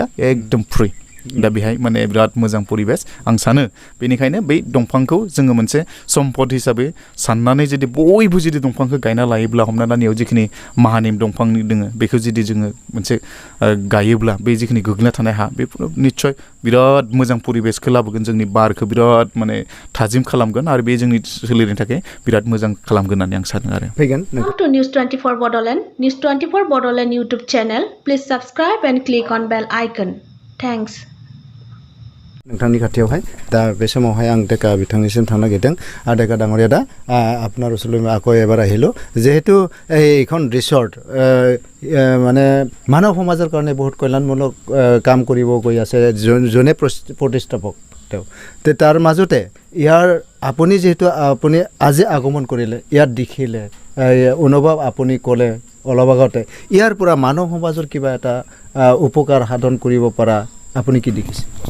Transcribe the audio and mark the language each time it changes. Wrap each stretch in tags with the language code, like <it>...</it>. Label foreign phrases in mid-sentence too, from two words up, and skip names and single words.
<brx>एकदम फ्रि दा बेहाय माने बिराद मोजां परिबेस आं सानो बेनिखायनो बै दंफांखौ जोङो मोनसे सम्पद हिसाबै साननानै जुदि बयबो जुदि दंफांखौ गायना लायोब्ला हमना ला नैयाव जिखिनि माहानिम दंफांनि दोङो बेखौ जुदि जोङो मोनसे गायोब्ला बे जिखिनि गोग्लैना थानाय हा बेफोर निस्सय बिराद मोजां परिबेसखौ लाबोगोन जोंनि बारखौ बिराद माने थाजिम खालामगोन आरो बे जोंनि सोलिनो थाखाय बिराद मोजां खालामगोन होननानै आं सानो आरो फैगोन</brx> <en>to News 24 Bodoland, News 24 Bodoland YouTube channel. Please subscribe and click on bell icon. Thanks.</en> <brx>नोंथांनि खाथियावहाय दा बे समावहाय आं डेका बिथांनिसिम थांनो नागिरदों डेका</brx> <as>ডাঙৰীয়া দা আপোনাৰ ওচৰলৈ মই আকৌ এবাৰ আহিলোঁ যিহেতু এইখন ৰিচৰ্ট মানে মানৱ সমাজৰ কাৰণে বহুত কল্যাণমূলক কাম কৰিব গৈ আছে যোনে প্ৰতিষ্ঠাপক তেওঁ তাৰ মাজতে ইয়াৰ আপুনি যিহেতু আপুনি আজি আগমন কৰিলে ইয়াত দেখিলে অনুভৱ আপুনি ক'লে অলপ আগতে ইয়াৰ পৰা মানৱ সমাজৰ কিবা এটা উপকাৰ সাধন কৰিব পৰা আপুনি কি দেখিছে</as>